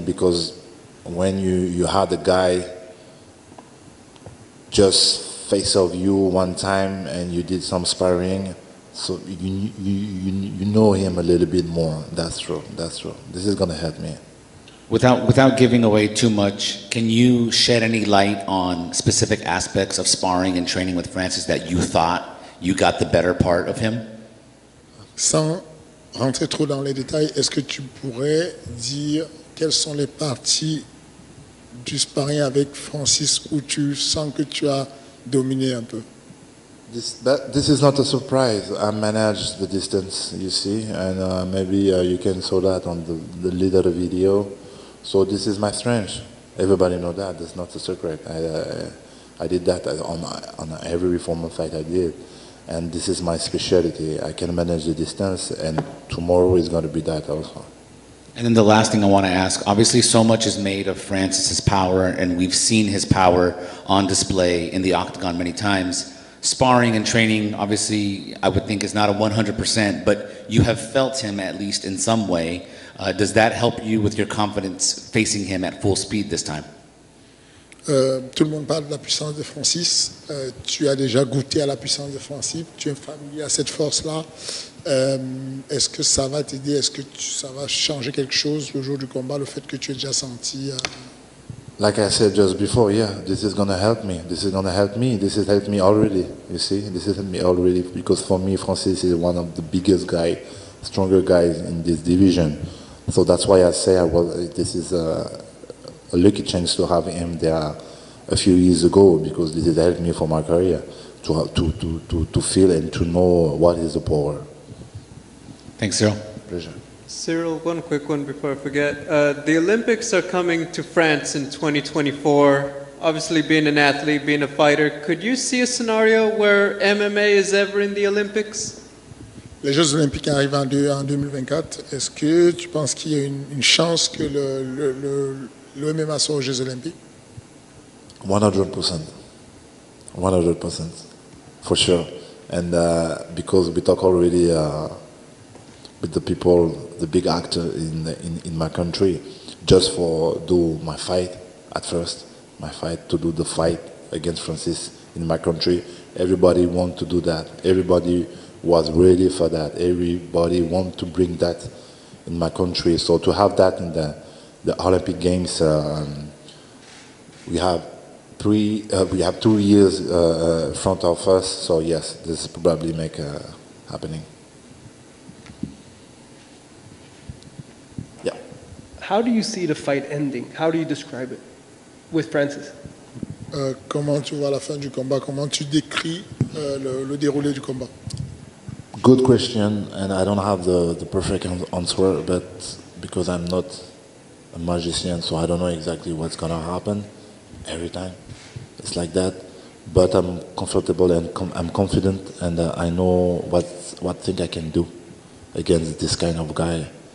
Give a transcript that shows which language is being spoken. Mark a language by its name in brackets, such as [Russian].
[English] Because when you had a guy just face of you one time and you did some sparring, so you know him a little bit more. That's true. This is gonna help me. Without giving away too much, can you shed any light on specific aspects of sparring and training with Francis that you thought you got the better part of him? [French] Sans rentrer trop dans les détails, est-ce que tu pourrais dire quelles sont les parties du sparring avec Francis où tu sens que tu as dominé un peu? [English] This is not a surprise. I managed the distance, you see, and maybe you can saw that on the leader video. So this is my strength. Everybody know that. That's not a secret. I did that on every reformer fight I did, and this is my specialty. I can manage the distance, and tomorrow is going to be that also. And then the last thing I want to ask, obviously so much is made of Francis's power, and we've seen his power on display in the octagon many times. Sparring and training, obviously, I would think is not a 100%, but you have felt him at least in some way. Does that help you with your confidence facing him at full speed this time? [French] Tout le monde parle de la puissance de Francis. Tu as déjà goûté à la puissance de Francis. Tu es familier à cette force-là. Est-ce que ça va t'aider? Est-ce que ça va changer quelque chose le jour du combat, le fait que tu aies déjà senti? [English] Like I said just before, yeah, this is gonna help me. This has helped me already. You see, this has helped me already because for me, Francis is one of the biggest guys, stronger guys in this division. So that's why I say this is a lucky chance to have him there a few years ago, because this has helped me for my career to feel and to know what is the power. Thanks, Ciryl. Pleasure. Ciryl, one quick one before I forget. The Olympics are coming to France in 2024. Obviously, being an athlete, being a fighter, could you see a scenario where MMA is ever in the Olympics? [French] Les Jeux Olympiques arrivent en 2024. Est-ce que tu penses qu'il y a une chance que le MMA soit aux Jeux Olympiques? [English] 100%. 100%. For sure. And because we talk already with the people, the big actor in my country, just for do my fight at first, to do the fight against Francis in my country. Everybody want to do that. Everybody was ready for that. Everybody want to bring that in my country. So to have that in the Olympic Games, we have 2 years front of us. So yes, this is probably make happening. Yeah. How do you see the fight ending? How do you describe it with Francis? [French] Comment tu vois la fin du combat? Comment tu décris le déroulé du combat? [English] Good question, and I don't have the perfect answer, but because I'm not a magician, so I don't know exactly what's gonna happen every time. It's like that, but I'm comfortable and I'm confident, and I know what thing I can do against this kind of guy.